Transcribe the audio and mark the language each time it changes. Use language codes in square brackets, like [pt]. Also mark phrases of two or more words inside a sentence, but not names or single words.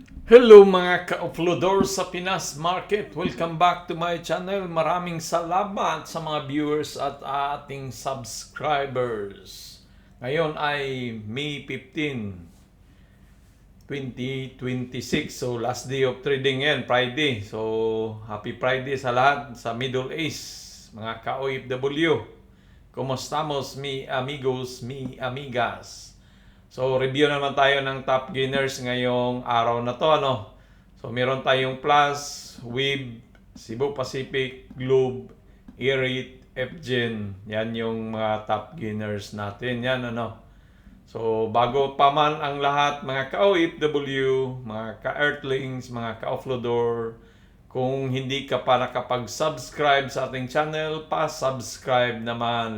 [tl] Hello mga ka-uploader sa Pinas Market. [en] Welcome back to my channel. [tl] Maraming salamat sa mga viewers at ating subscribers. Ngayon ay May 15, 2026. [en] So last day of trading yan, Friday. So happy Friday [tl] sa lahat sa Middle East, mga ka-OFW. [es] Komostamos mi amigos, mi amigas. [tl] So, review naman tayo ng top gainers ngayong araw na to, ano? So, meron tayong Plus, WIB, Cebu Pacific, Globe, Erit, FGen. Yan yung mga [en] top gainers [tl] natin. Yan, ano? So, bago pa man ang lahat, mga ka-OFW, mga ka-Earthlings, mga ka-Offloader, kung hindi ka pa nakapag-subscribe sa ating channel, pa-subscribe naman.